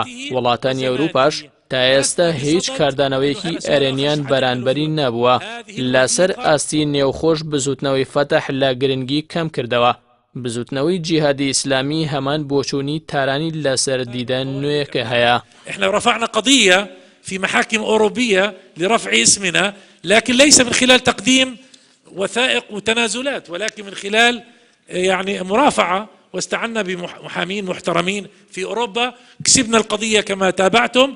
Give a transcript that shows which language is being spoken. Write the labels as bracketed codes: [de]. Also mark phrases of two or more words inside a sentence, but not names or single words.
[ckb] وڵاتانی ئەوروپاش تا ئێستا هیچ کاردانەوەیەکی ئەرێنیان بەرانبەری نەبووە. لەسەر ئاستی نێوخۆش بزوتنەوەی فەتەح لە گرنگی کەم کردەوە. بزوتنەوەی جیهادی ئیسلامی هەمان بۆچوونی تارانی لەسەر دیدە نوێیەکە هەیە. [ar] احنا رفعنا قضية في محاكم أوروبية لرفع اسمنا، لكن ليس من خلال تقديم وثائق وتنازلات، ولكن من خلال يعني مرافعة، واستعنا بمحامين محترمين في أوروبا، كسبنا القضية كما تابعتم.